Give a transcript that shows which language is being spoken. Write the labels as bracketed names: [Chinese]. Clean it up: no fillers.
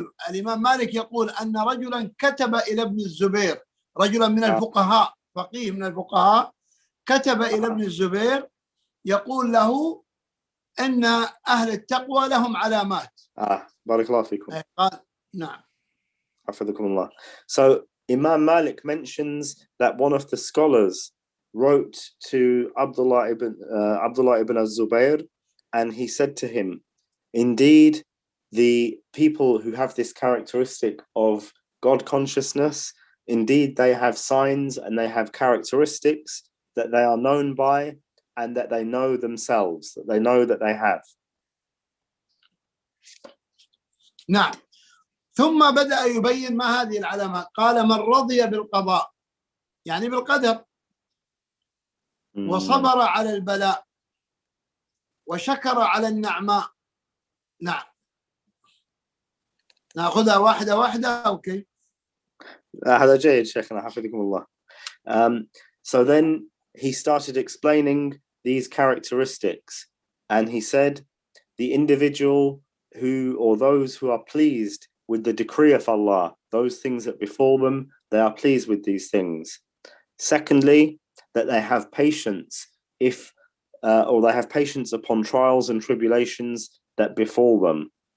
[Arabic] الإمام مالك يقول أن رجلا كتب إلى ابن الزبير، رجلا من الفقهاء، فقيه من الفقهاء، كتب إلى ابن الزبير يقول له أن أهل التقوى لهم علامات. بارك الله فيكم. قال نعم. حفظكم الله. [English] So Imam Malik mentions that one of the scholars wrote to Abdullah ibn az-Zubayr, and he said to him, indeed, the people who have this characteristic of God consciousness, indeed they have signs and they have characteristics that they are known by and that they know themselves, that they know that they have. [Arabic] نعم. ثم بدأ يبين ما هذه العلامات. قال من رضي بالقضاء يعني بالقدر وصبر على البلاء وشكر على النعماء. نعم. ناخذها واحدة واحدة. أوكي. هذا جيد شيخنا حفظكم الله. [English] So then he started explaining these characteristics, and he said the individual who, or those who are pleased with the decree of Allah, those things that befall them, they are pleased with these things. Secondly, that they have patience or they have patience upon trials and tribulations that befall them.